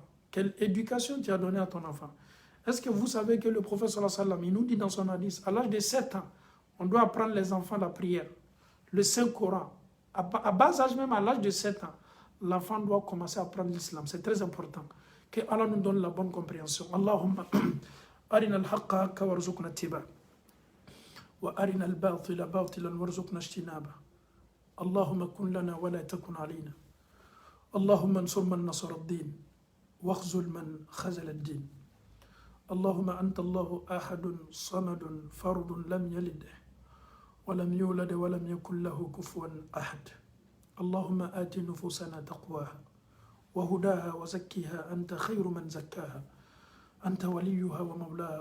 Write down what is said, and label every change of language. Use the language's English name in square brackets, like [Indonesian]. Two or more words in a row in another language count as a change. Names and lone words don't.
[French] Quelle éducation tu as donnée à ton enfant? Est-ce que vous savez que le prophète [Arabic] صلى الله عليه وسلم, [French] il nous dit dans son hadith, à l'âge de 7 ans, on doit apprendre les enfants la prière, le Saint-Coran. À bas âge, même à l'âge de 7 ans, l'enfant doit commencer à apprendre l'islam. C'est très important. Que Allah nous donne la bonne compréhension. [Arabic] اللهم أرنا الحق حقا وارزقنا اتباع وأرنا الباطل باطلا وارزقنا اجتناب. اللهم كن لنا ولا تكن علينا. اللهم انصر من نصر الدين واخذل من خذل الدين. اللهم أنت الله أحد صمد فرد لم يلد ولم يولد ولم يكن له كفوا أحد. اللهم آت نفوسنا تقواها وهداها وزكها أنت خير من زكاها أنت وليها ومولاها.